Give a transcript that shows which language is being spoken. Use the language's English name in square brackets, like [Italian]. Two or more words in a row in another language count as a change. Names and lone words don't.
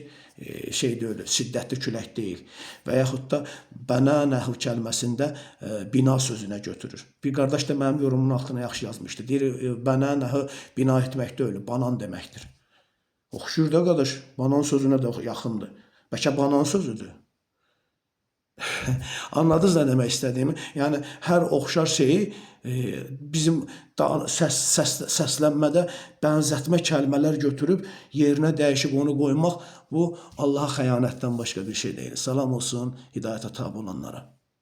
[Azerbaijani] Şey deyil, şiddətli külək deyil. Və yaxud da bənənəhu kəlməsində bina sözünə götürür. Bir qardaş da mənim yorumumun altına yaxşı yazmışdı. Deyir, bənənəhu bina etmək deyil, banan deməkdir. Oxşur da qardaş, banan sözünə də yaxındır. Bəlkə banan sözüdür. [Turkish] Anladınız ne demek istediğimi? [Azerbaijani] Yani her oxşar şeyi bizim səslənmədə bənzətmə kəlmələr götürüb yerinə dəyişib onu qoymaq, bu Allah'a xəyanətdən başqa bir şey değil. Salam olsun hidayətə tabi olanlara.